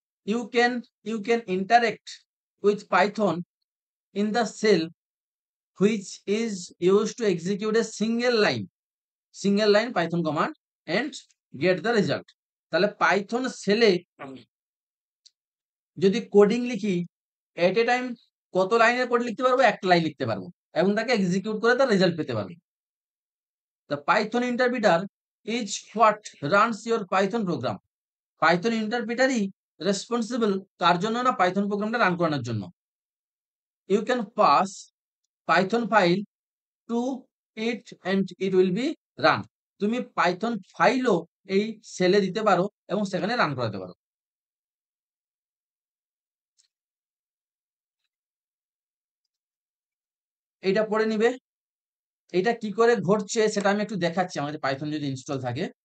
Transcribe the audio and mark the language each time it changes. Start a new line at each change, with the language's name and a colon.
English: you can interact with Python in the cell which is used to execute a single line Python command and get the result.
Bangla: তাহলে Python সেলে যদি coding লিখি, এট এ time কত লাইনের code লিখতে পারবো? একটা লাইন লিখতে পারবো এবং তাকে এক্সিকিউট করে তার রেজাল্ট পেতে পারবো।
English: The Python interpreter is what runs your Python program.
Bangla: Python ইন্টারপ্রিটারই responsible কার জন্য না? পাইথন প্রোগ্রামটা রান করানোর জন্য।
English: You can pass Python file to it and it will be run.
Bangla: তুমি পাইথন ফাইলও এই সেলে দিতে পারো এবং সেখানে রান করাতে পারো। এইটা পড়ে নিবে। এটা কি করে ঘটছে সেটা আমি একটু দেখাচ্ছি, আমাদের পাইথন যদি ইনস্টল থাকে।